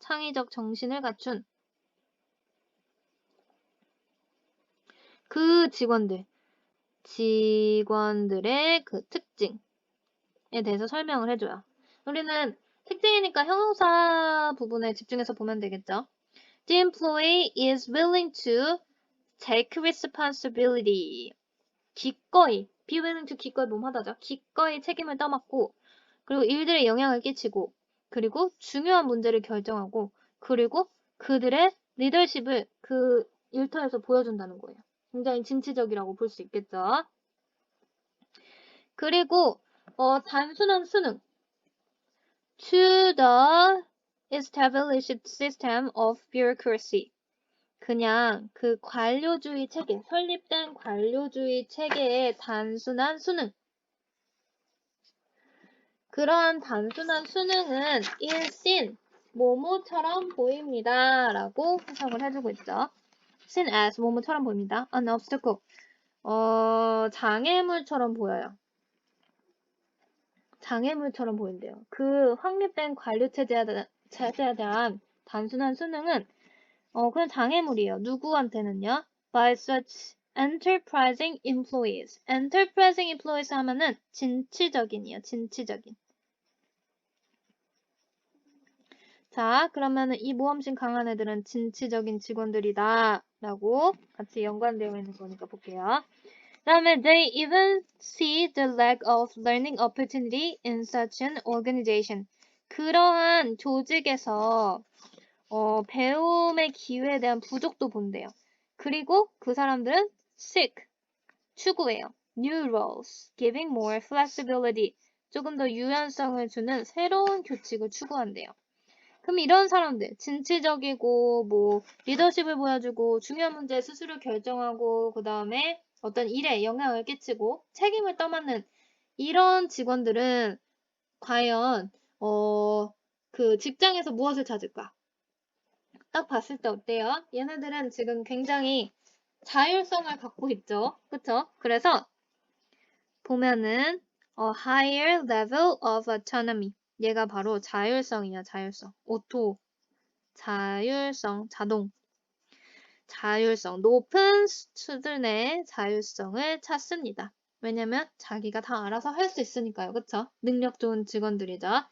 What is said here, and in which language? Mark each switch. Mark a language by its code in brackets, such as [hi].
[ko] 창의적 정신을 갖춘 그 직원들의 그 특징에 대해서 설명을 해줘요. 우리는 특징이니까 형용사 부분에 집중해서 보면 되겠죠. [en] The employee is willing to take responsibility. [ko] 기꺼이, [en] be willing to [ko] 기꺼이 몸하다죠. 기꺼이 책임을 떠맡고, 그리고 일들에 영향을 끼치고, 그리고 중요한 문제를 결정하고, 그리고 그들의 리더십을 그 일터에서 보여준다는 거예요. 굉장히 진취적이라고 볼 수 있겠죠. 그리고 단순한 수능. [en] To the established system of bureaucracy. [ko] 그냥 그 관료주의 체계, 설립된 관료주의 체계의 단순한 수능. 그러한 단순한 수능은 일신, 모모처럼 보입니다. 라고 해석을 해주고 있죠. [en] seen as, [ko] 모모처럼 보입니다. an obstacle, 장애물처럼 보여요. 장애물처럼 보인대요. 그 확립된 관료 체제에 대한 단순한 수능은 그냥 장애물이에요. 누구한테는요? [en] By such enterprising employees. enterprising employees [ko] 하면은 진취적인이에요. 진취적인. 자, 그러면은 이 모험심 강한 애들은 진취적인 직원들이다. 라고 같이 연관되어 있는 거니까 볼게요. 다음에 [en] they even see the lack of learning opportunity in such an organization. [ko] 그러한 조직에서 배움의 기회에 대한 부족도 본대요. 그리고 그 사람들은 seek, 추구해요. [en] new roles, giving more flexibility. [ko] 조금 더 유연성을 주는 새로운 규칙을 추구한대요. 그럼 이런 사람들, 진취적이고, 리더십을 보여주고, 중요한 문제 스스로 결정하고, 그 다음에 어떤 일에 영향을 끼치고, 책임을 떠맡는 이런 직원들은 과연, 그 직장에서 무엇을 찾을까? 딱 봤을 때 어때요? 얘네들은 지금 굉장히 자율성을 갖고 있죠. 그쵸? 그래서 보면은, [en] higher level of autonomy. [ko] 얘가 바로 자율성이야, 자율성. 자율성, 자율성, 높은 수준의 자율성을 찾습니다. 왜냐면 자기가 다 알아서 할 수 있으니까요. 그쵸? 능력 좋은 직원들이죠.